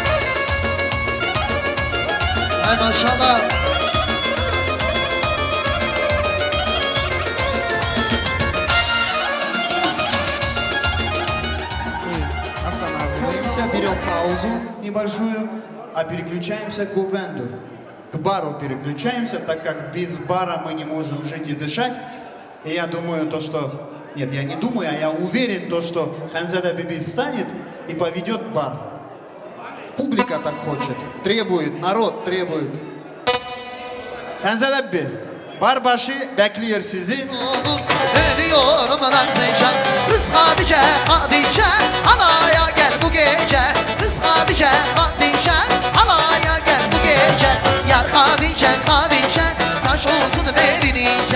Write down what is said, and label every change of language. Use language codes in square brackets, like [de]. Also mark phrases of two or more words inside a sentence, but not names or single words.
[tr] Ay maşallah. [ru] Останавливаемся, берем паузу небольшую, а переключаемся к Гувенду. К бару переключаемся, так как без бара мы не можем жить и дышать. И я думаю, то, что... Нет, я не думаю, а я уверен, то, что Ханзада Биби встанет и поведет бар. Публика так хочет, требует, народ требует. [tr] Ханзада Биbi, bar başı bekliyor sizi. Ölüyorum lan Zeycan. Kız Hatice, Hatice, halaya gel bu gece. Kız Hatice, Hatice, halaya gel bu gece. Yar Hatice, Hatice, saç olsun belin ince.